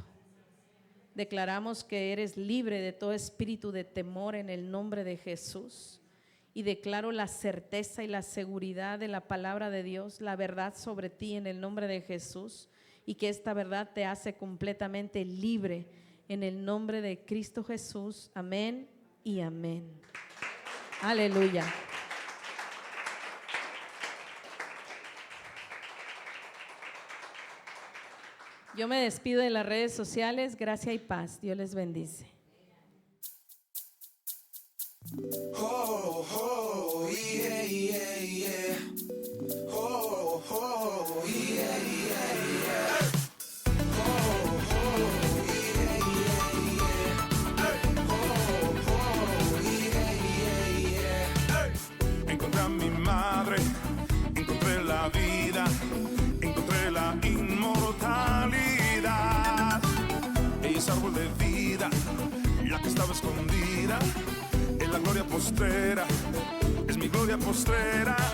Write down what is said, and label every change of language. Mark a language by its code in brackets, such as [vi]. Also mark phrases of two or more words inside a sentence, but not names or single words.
[es] Declaramos que eres libre de todo espíritu de temor en el nombre de Jesús y declaro la certeza y la seguridad de la palabra de Dios, la verdad sobre ti en el nombre de Jesús, y que esta verdad te hace completamente libre en el nombre de Cristo Jesús. Amén y amén. Aleluya. Yo me despido de las redes sociales. Gracia y paz. Dios les bendice. Oh, oh, yeah, yeah, yeah. Oh, oh, yeah, yeah, yeah. Oh, oh, yeah, yeah, yeah. Oh, oh, yeah, yeah, yeah. Encontré a mi madre, encontré la vida, encontré la inmortalidad. Ella es árbol de vida, la que estaba escondida en la gloria postrera, es mi gloria postrera.